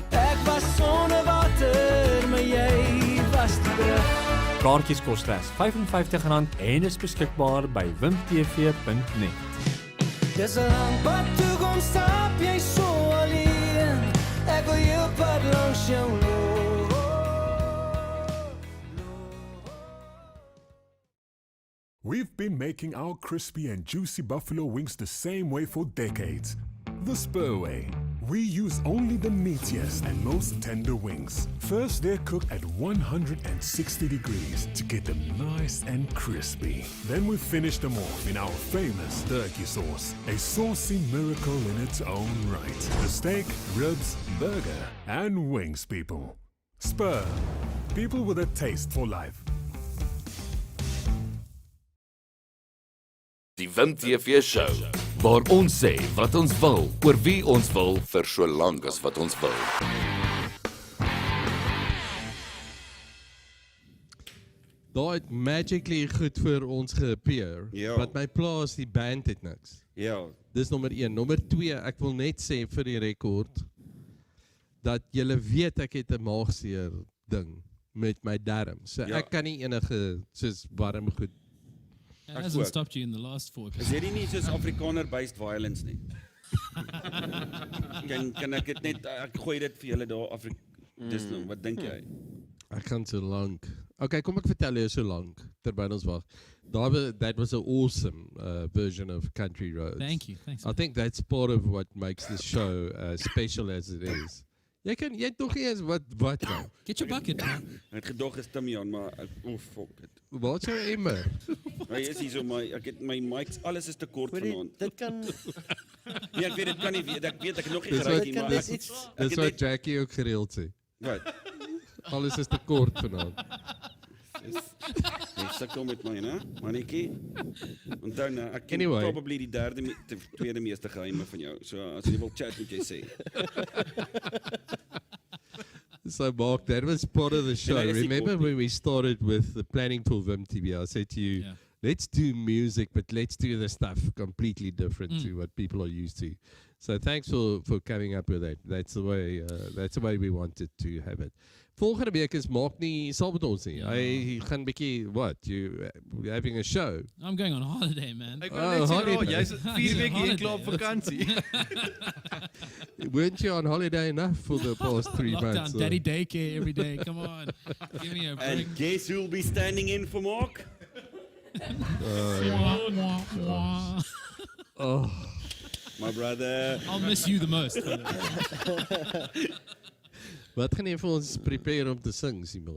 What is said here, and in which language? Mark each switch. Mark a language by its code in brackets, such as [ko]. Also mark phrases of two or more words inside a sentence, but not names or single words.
[af] Ek was sonder water, maar jy was die brug. Kaartjies kos slegs R55 en is beskikbaar by wimtv.net. Dis 'n lang pad toe kom stap jy so alleen. Ek wil jou pad langs jou loop. [en] We've been making our crispy and juicy buffalo wings the same way for decades. The Spur way. We use only the meatiest and most tender wings. First, they're cooked at 160 degrees to get them nice and crispy. Then we finish them off in our famous turkey sauce, a saucy miracle in its own right. The steak, ribs, burger, and wings, people. Spur, people with a taste for life. [af] Die WimTV show waar ons sê wat ons wil oor wie ons wil vir so lank as wat ons wil. Daar het magically goed vir ons geappear, Ja. wat my pla is die band het niks. Ja. Dis nommer 1. Nommer 2, ek wil net sê vir die rekord dat julle weet ek het 'n maagseer ding met my darm. So Ja. ek kan nie enige soos warm goed. [en] It hasn't stopped you in the last 4 [af] Is hierdie nie soos [en] Afrikaner-based violence [af] nie? kan ek dit net, ek gooi dit vir julle daar dis nou, wat dink jy? Ek kan so lank. Okay, kom ek vertel jou so lank terwyl ons wag. [en] That was an awesome version of Country Roads. Thank you, thanks, I think that's part of what makes this show special as it is. [af] Jy het nog eens wat nou? [en] Get your bucket, man. [af] Ek het gedog is Timian, maar [en] fuck it. [af] Waar is jou emmer? Hy is hier so ek het my mics, alles is te kort vanaand. Dit kan Nee, ek weet dit kan nie weet, ek weet ek het nog nie Dis geruik wat- nie, maar Dis wat Jackie ook gereeld sê. Wat? Alles is te kort vanaand. Jy sukkel met my, né? Mannetjie. Onthou nou, ek ken Anyway. probably die tweede meeste geheime van jou. So as jy wil chat, moet jy sê. [en] So Mark, that was part of the show. I see Remember Courtney. when we started with the planning for WimTV, I said to you, let's do music, but let's do the stuff completely different to what people are used to. So thanks for coming up with that. That's the way we wanted to have it. [af] Volgende week is Mark nie saam met ons nie. Hy gaan bietjie [en] you're having a show. I'm going on holiday, man. [af] Ek wou net sê, holiday. jy's 4 weke hier klaar op Holiday. vakansie. [en] Weren't you on holiday enough for the past 3 months? Lockdown, daddy daycare every day. Come on, give me a break. And guess who will be standing in for Mark? Wah, wah, wah. Oh. My brother. I'll miss you the most. [af] Wat gaan jy vir ons prepare om te sing, Simon?